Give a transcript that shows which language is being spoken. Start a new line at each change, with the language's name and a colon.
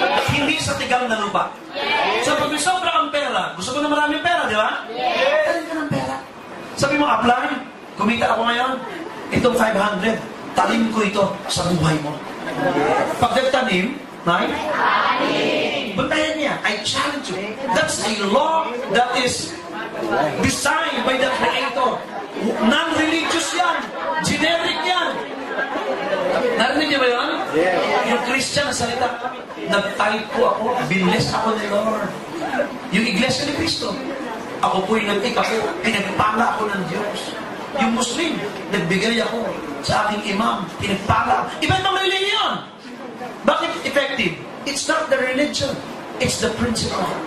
Filipino: Hindi sa tigang na lupa. So pag may sobra kang pera, gusto ko na maraming pera, di ba? Tanim ka ng pera. Sabi mo, Upline, kumita ako ngayon, itong 500, tanim ko ito sa buhay mo. Pag nagtanim, bantayan niya.
English: I challenge you. That's a law that is designed by the Creator.
Filipino: Non-religious yan. Generic yan. Narinig niyo ba yun? Yung Christian na salita, nag-tithe po ako, binless ako ni Lord. Yung Iglesia ni Cristo, ako po'y pinagpala ako ng Diyos. Yung Muslim, nagbigay ako sa aking imam, pinagpala. Iba-ibang religion. Bakit effective?
English: It's not the religion, it's the principle.